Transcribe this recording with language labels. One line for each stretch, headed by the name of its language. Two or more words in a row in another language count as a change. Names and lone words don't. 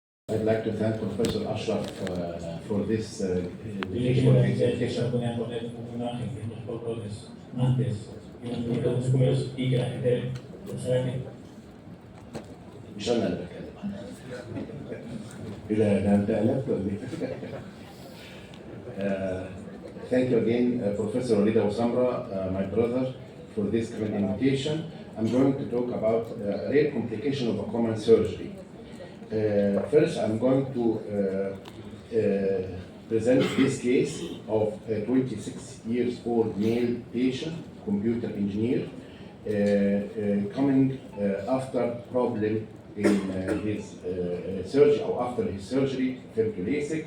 English: I'd like to thank Professor Ashraf for this
Spanish: Dije que se podían poner una imagen de los colores antes y después y que la gente pensara que
Arabic: مش انا اللي بتكلم عنها. إلى أن أنت ألفت
English: Thank you again, Professor Rida Wasamra, my brother, for this kind invitation. I'm going to talk about rare complication of a common surgery. First, I'm going to present this case of a 26 years old male patient, computer engineer, coming after problem in his surgery or after his surgery, LASIK.